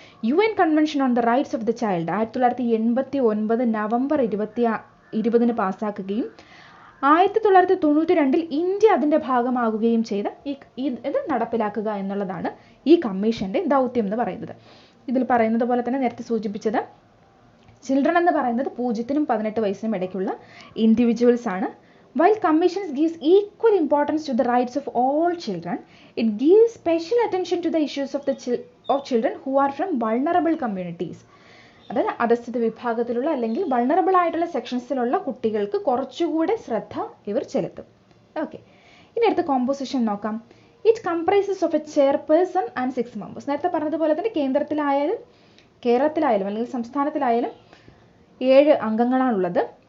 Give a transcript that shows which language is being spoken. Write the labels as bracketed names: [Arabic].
[Malayalam] UN Convention on the Rights of the Child 1989 November 20 പാസ്സാക്കുകയും 1992 India അതിൻ്റെ ഭാഗമാകുകയും ചെയ്ത ഇത് നടപ്പിലാക്കുക എന്നുള്ളതാണ് ഈ കമ്മീഷൻ്റെ ദൗത്യം എന്ന് പറയുന്നത്. ഇതിൽ പറയുന്നത് പോലെ തന്നെ നേരത്തെ സൂചിപ്പിച്ചത് ചിൽഡ്രൻ എന്ന് പറയുന്നത് 0-നും 18 വയസ്സിനും ഇടയ്ക്കുള്ള ഇൻഡിവിജ്വൽസ് ആണ്. [English] While commission gives equal importance to the rights of all children, it gives special attention to the issues of children who are from vulnerable communities. [Malayalam] അതായത് അധസ്ഥിത വിഭാഗത്തിലുള്ള അല്ലെങ്കിൽ വൾണറബിൾ ആയിട്ടുള്ള സെക്ഷൻസിലുള്ള കുട്ടികൾക്ക് കുറച്ചുകൂടെ ശ്രദ്ധ ഇവർ ചെലുത്തും. ഓക്കെ, ഇനി അടുത്ത കോമ്പോസിഷൻ നോക്കാം. [English] It comprises of a chairperson and 6 members. [Malayalam] നേരത്തെ പറഞ്ഞതുപോലെ തന്നെ കേന്ദ്രത്തിലായാലും കേരളത്തിലായാലും അല്ലെങ്കിൽ സംസ്ഥാനത്തിലായാലും 7 അംഗങ്ങളാണുള്ളത്.